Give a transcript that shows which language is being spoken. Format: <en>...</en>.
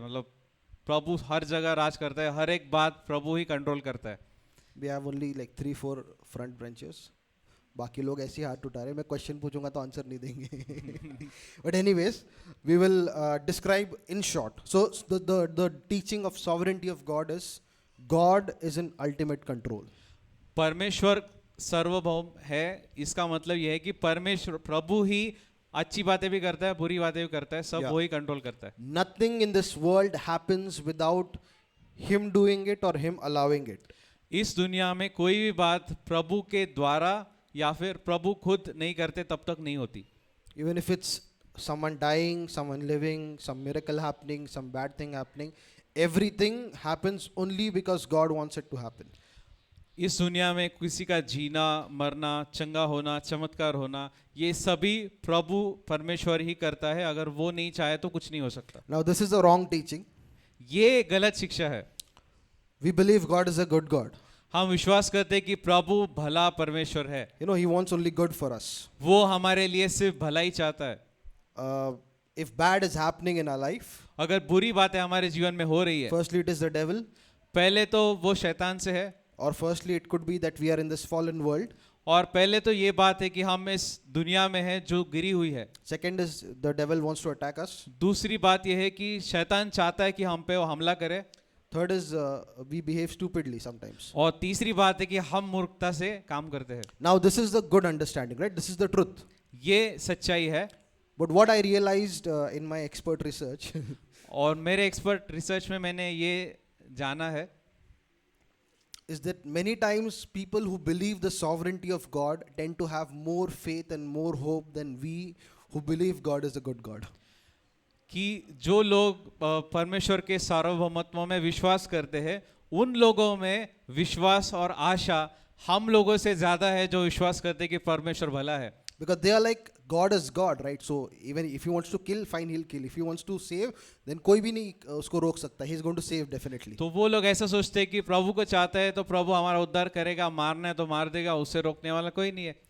<hi>मतलब प्रभु हर जगह राज करता है, हर एक बात प्रभु ही कंट्रोल करता है.</hi> <en>We have only like 3-4 front benches.</en> <hi>बाकी लोग ऐसे ही हाथ उठा रहे हैं. मैं क्वेश्चन पूछूंगा तो आंसर नहीं देंगे.</hi> <en>But anyways, we will describe in short. So the teaching of sovereignty of God is in ultimate control.</en> <hi>परमेश्वर सार्वभौम है, इसका मतलब यह है कि परमेश्वर प्रभु ही अच्छी बातें भी करता है, बुरी बातें भी करता है, सब</hi> <en>Yeah.</en> <hi>वो ही कंट्रोल करता है.</hi> <en>Nothing in this world happens without him doing it or him allowing it.</en> <hi>इस दुनिया में कोई भी बात प्रभु के द्वारा या फिर प्रभु खुद नहीं करते तब तक नहीं होती.</hi> <en>Even if it's someone dying, someone living, some miracle happening, some bad thing happening, everything happens only because God wants it to happen.</en> <hi>इस दुनिया में किसी का जीना, मरना, चंगा होना, चमत्कार होना, ये सभी प्रभु परमेश्वर ही करता है. अगर वो नहीं चाहे तो कुछ नहीं हो सकता.</hi> <en>Now this is a wrong teaching.</en> <hi>ये गलत शिक्षा है.</hi> <en>We believe God is a good God.</en> <hi>हम विश्वास करते हैं कि प्रभु भला परमेश्वर है.</hi> <en>You know, he wants only good for us.</en> <hi>वो हमारे लिए सिर्फ भला ही चाहता है.</hi> <en>If bad is happening in our life,</en> <hi>अगर बुरी बातें हमारे जीवन में हो रही है,</hi> <en>firstly it is the devil,</en> <hi>पहले तो वो शैतान से है,</hi> <en>or firstly it could be that we are in this fallen world.</en> <hi>और पहले तो ये बात है कि हम इस दुनिया में हैं जो गिरी हुई है.</hi> <en>Second is the devil wants to attack us.</en> <hi>दूसरी बात यह है कि शैतान चाहता है कि हम पे वो हमला करे.</hi> <en>Third is we behave stupidly sometimes.</en> <hi>और तीसरी बात है कि हम मूर्खता से काम करते हैं.</hi> <en>Now this is the good understanding, right? This is the truth.</en> <hi>ये सच्चाई है.</hi> <en>But what I realized in my expert research</en> <hi>और मेरे एक्सपर्ट रिसर्च में मैंने ये जाना है</hi> <en>is that many times people who believe the sovereignty of God tend to have more faith and more hope than we who believe God is a good God.</en> <hi>कि जो लोग परमेश्वर के सार्वभौमत्व में विश्वास करते हैं, उन लोगों में विश्वास और आशा हम लोगों से ज्यादा है जो विश्वास करते हैं कि परमेश्वर भला है.</hi> <en>Because they are like, God is God, right? So even if he wants to kill, fine, he'll kill. If he wants to save, then</en> <hi>कोई भी नहीं उसको रोक सकता.</hi> <en>He's going to save definitely.</en> <hi>तो वो लोग ऐसा सोचते हैं कि प्रभु को चाहता है तो प्रभु हमारा उद्धार करेगा, मारना है तो मार देगा, उससे रोकने वाला कोई नहीं है.</hi>